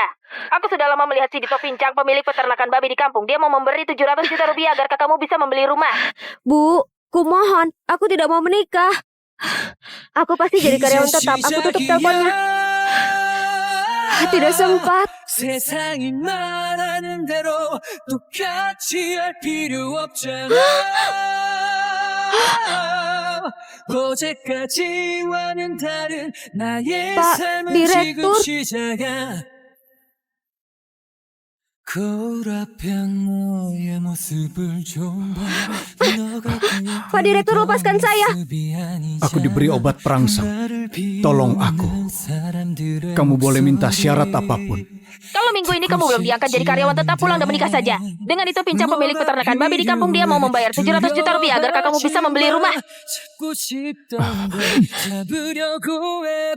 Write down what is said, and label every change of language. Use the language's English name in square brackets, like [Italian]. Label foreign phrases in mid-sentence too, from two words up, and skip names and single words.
[Indonesian] Aku sudah lama melihat si Dito Pincang, pemilik peternakan babi di kampung. Dia mau memberi 700 juta rupiah agar kamu bisa membeli rumah. Bu, kumohon, aku tidak mau menikah. Aku pasti jadi karyawan tetap. Aku tutup teleponnya. Tidak sempat. [Korean] 세상이 말하는 대로 똑같이 할 필요 없잖아. 어제까지와는 다른 나의 [Indonesian] Pak [Korean] 삶은 [Indonesian] Direktur. [Korean] 지금 시작아. 거울 앞에 너의 모습을 좀 봐. [Indonesian] Pak Direktur, lepaskan saya. Aku diberi obat perangsang. Tolong aku. Kamu boleh minta syarat apapun. Kalau minggu ini kamu belum diangkat jadi karyawan tetap, pulang dan menikah saja. Dengan itu Pincang, pemilik peternakan babi di kampung, dia mau membayar 700 juta rupiah agar kamu bisa membeli rumah. [Korean] 찾고 싶던 걸 잡으려고 해봐.